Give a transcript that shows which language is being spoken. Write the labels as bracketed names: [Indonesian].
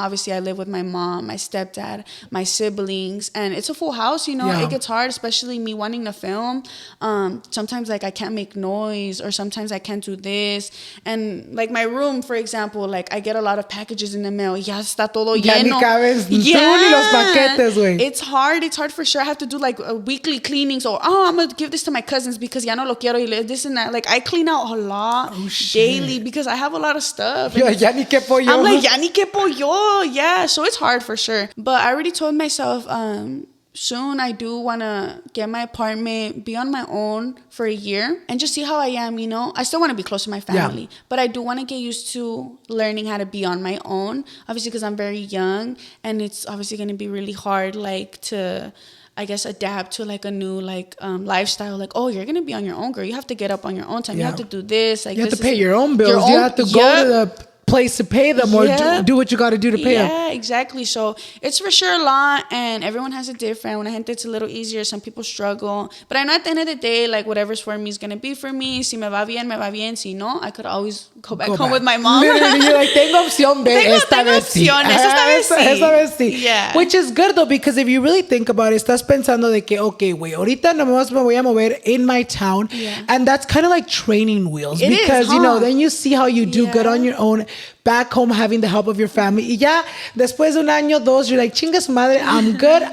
[English] Obviously I live with my mom, my stepdad, my siblings, and it's a full house, you know. It gets hard, especially me wanting to film. Sometimes like I can't make noise, or sometimes I can't do this. And like my room, for example, like I get a lot of packages in the mail. [Spanish] Ya está todo lleno. Ya ni cabes tú ni los paquetes, güey. [English] It's hard for sure. I have to do like a weekly cleanings, or I'm gonna give this to my cousins because [Spanish] ya no lo quiero, [English] y this and that. Like I clean out a lot daily because I have a lot of stuff. [Spanish] Ya ni quepo yo. [English] I'm like, [Spanish] ya ni quepo yo. [English] Yeah, so it's hard for sure. But I already told myself soon I do want to get my apartment, be on my own for a year, and just see how I am, you know. I still want to be close to my family, but I do want to get used to learning how to be on my own, obviously because I'm very young, and it's obviously going to be really hard, like, to, I guess, adapt to like a new like lifestyle. Like, oh, you're gonna be on your own, girl. You have to get up on your own time. You have to do this. Like, you have to pay your own bills. You have to go to the place to pay them, or do what you got to do to pay them. Yeah, exactly. So it's for sure a lot, and everyone has it different. [Spanish] Una gente [English] it's a little easier. Some people struggle, but I know at the end of the day, like whatever's for me is gonna be for me. [Spanish] Si me va bien, me va bien. Si no, [English] I could always go back home with my mom. Literally, you're like, [Spanish] tengo opción de esta vez sí. Esta vez sí. [English] Yeah. Which is good though, because if you really think about it, [Spanish] estás pensando de que, okay, güey, ahorita nomás me voy a mover [English] in my town, and that's kind of like training wheels, because you know, then you see how you do good on your own. Back home having the help of your family. [Spanish] Y ya después de un año, dos, [English] you're like, [Spanish] chinga su madre, [English] I'm good.